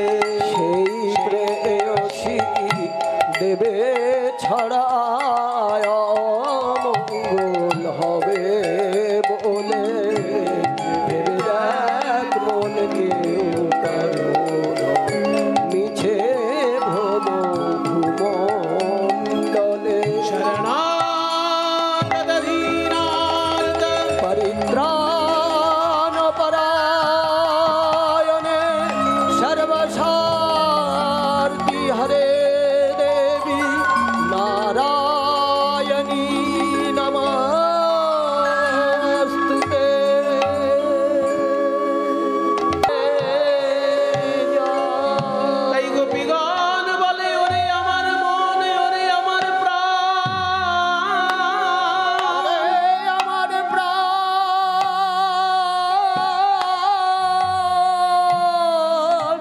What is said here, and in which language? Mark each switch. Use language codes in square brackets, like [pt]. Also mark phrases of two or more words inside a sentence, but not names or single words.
[bn] সেই প্রেয়সী দেবে ছড়ায় অমঙ্গল হবে বলে ভেবে দেখ মন কেউ কারো মিছে ভ্রম ভূমণ্ডলে [sa] শরণাগতধীনার্ত परित्राण परायणे सर्वसार्थी हरे देवी नारायणी नमस्तुते [bn] তাই গোপীগণ বলে ওরে আমার মন ওরে আমার প্রাণ আমার প্রাণ